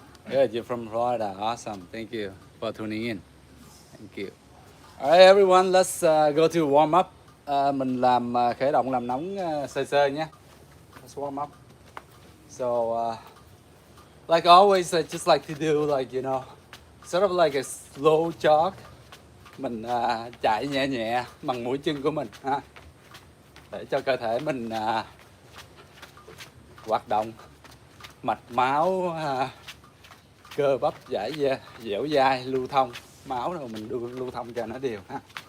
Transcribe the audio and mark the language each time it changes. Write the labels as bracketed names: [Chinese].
[English] Good, you're from Florida. Awesome. Thank you for tuning in. Thank you. Alright everyone, let's go to warm up. [Vietnamese] Mình làm khởi động làm nóng sơ sơ nhé. [English] Let's warm up. So like always, I just like to do like, you know, sort of like a slow jog. [Vietnamese] Mình chạy nhẹ nhẹ bằng mũi chân của mình ha, để cho cơ thể mình hoạt động, mạch máu, cơ bắp dẻo dai, lưu thông máu rồi mình lưu thông cho nó đều ha.